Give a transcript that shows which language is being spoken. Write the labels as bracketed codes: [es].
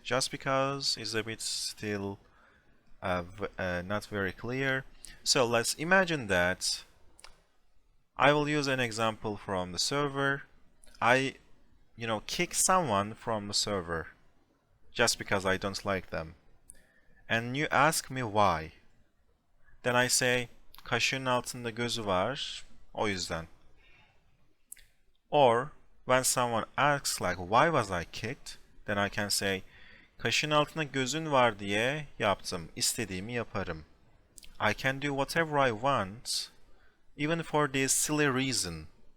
[en] Just because is a bit still not very clear. So let's imagine that I will use an example from the server. I, kick someone from the server just because I don't like them. And you ask me why. Then I say, [tr] kaşığın altında gözü var, o yüzden. [en] Or, when someone asks like, why was I kicked? Then I can say, [tr] kaşığın altında gözün var diye yaptım, istediğimi yaparım. [en] I can do whatever I want, even for this silly reason.